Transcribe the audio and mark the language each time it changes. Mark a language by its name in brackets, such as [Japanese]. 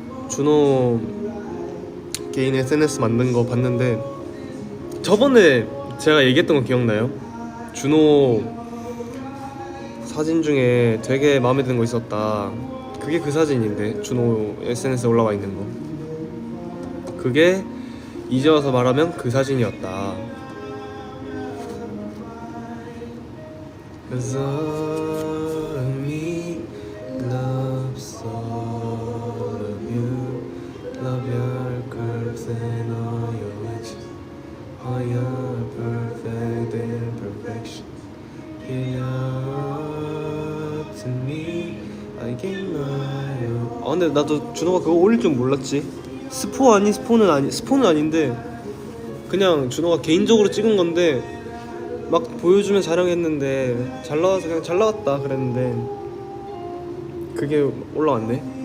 [Korean] 준호 개인 SNS 만든 거 봤는데, 저번에 제가 얘기했던 거 기억나요? 준호 사진 중에 되게 마음에 드는 거 있었다. 그게 그 사진인데, 준호 SNS에 올라와 있는 거. 그게 이제 와서 말하면 그 사진이었다. [English] Cause all of me loves all of you. Love your curves and all your edges, all your perfect imperfection. Give up to me, I give my all. [Korean] 근데 나도 준호가 그거 올릴 줄 몰랐지. 스포는 아닌데 그냥 준호가 개인적으로 찍은 건데, 막 보여주면 자랑했는데 잘 나와서 그냥 잘 나왔다 그랬는데 그게 올라왔네.